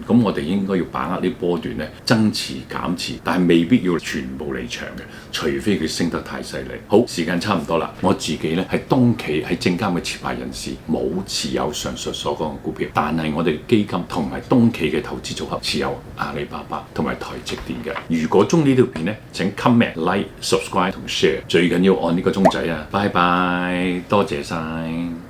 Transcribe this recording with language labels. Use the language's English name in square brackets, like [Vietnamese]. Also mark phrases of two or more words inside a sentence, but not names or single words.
[Cantonese] 咁我哋應該要把握啲波段咧，增持減持，但係未必要全部離場嘅，除非佢升得太細。好，時間差唔多啦。我自己咧係東企喺證監嘅持牌人士，冇持有上述所講嘅股票，但係我哋基金同埋東企嘅投資組合持有阿里巴巴同埋台積電嘅。如果中意呢條片咧，請 [English] comment、like、subscribe [Cantonese] 同 share，最緊要按呢個鐘仔啊！拜拜，多謝晒。